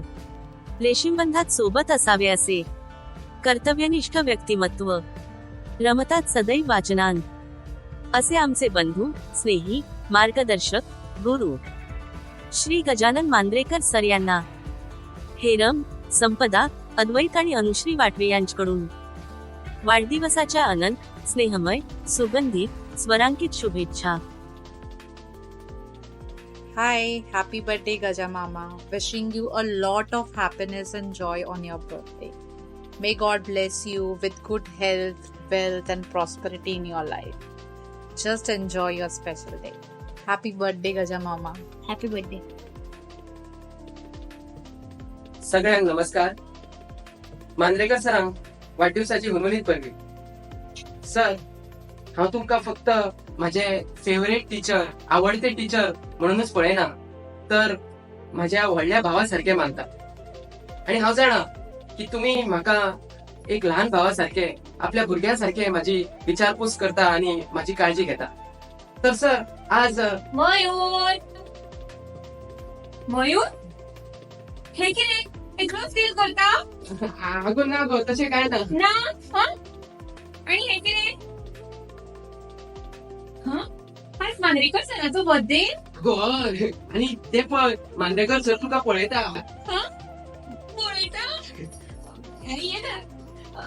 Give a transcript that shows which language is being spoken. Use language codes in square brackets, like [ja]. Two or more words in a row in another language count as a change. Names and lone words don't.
[mr] रेशीमबंधात सोबत असावे असे कर्तव्यनिष्ठ व्यक्तिमत्व, रमतात सदैव वाचनान असे आमचे बंधू, स्नेही, मार्गदर्शक, गुरु श्री गजानन मांद्रेकर सर यांना हेरम, संपदा, अद्वैत आणि अनुश्री वाटवे यांच्याकडून वाढदिवसाच्या अनंत, स्नेहमय, सुगंधित, स्वरांकित शुभेच्छा. [en] Hi, happy birthday Gaja Mama. Wishing you a lot of happiness and joy on your birthday. May God bless you with good health, wealth and prosperity in your life. Just enjoy your special day. Happy birthday Gaja Mama. Happy birthday. [mr] सगळ्यांना नमस्कार. [kok] मांद्रेकर सरांक वाढदिवसाची हुनहुनीत परबी. सर, हांव तुमकां फक्त माझे [en] favorite teacher, [kok] आवडते टीचर म्हणूनच पळयना, तर माझ्या व्हडल्या भावा सारखे मानता. आणि हांव जाणा की तुम्ही म्हाका एक लहान भावा सारखे, आपल्या भुरग्या सारखे माझी विचारपूस करता आणि माझी काळजी घेता. तर सर, आज मयूर मयूर हे कितें एकलोच फील करता? आगो ना गो, तशें काय ना. ना आणि हे काय? हा? आज मांद्रेकर सरांचा बर्थडे. गोड आणि ते पण मांद्रेकर सर तुका पळयता. हा? पळयता? अरे ये ना.